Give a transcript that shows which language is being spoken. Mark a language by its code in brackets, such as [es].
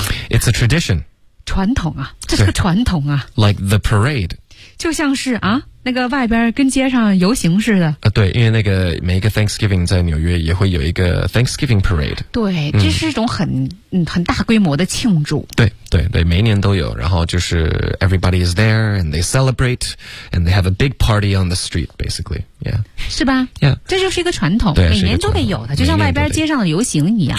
[en] It's a tradition [zh] 传统啊这是个传统啊 [en] Like the parade [zh] 就像是啊那个外边跟街上游行似的啊，对，因为那个每一个 Thanksgiving 在纽约也会有一个 Thanksgiving Parade。对，这是一种很大规模的庆祝。对对对，每一年都有，然后就是 [en] everybody is there and they celebrate and they have a big party on the street, basically, yeah。 [zh] 是吧 [en] ？Yeah， [zh] 这就是一个传统，对每年都得有的，就像外边街上的游行一样。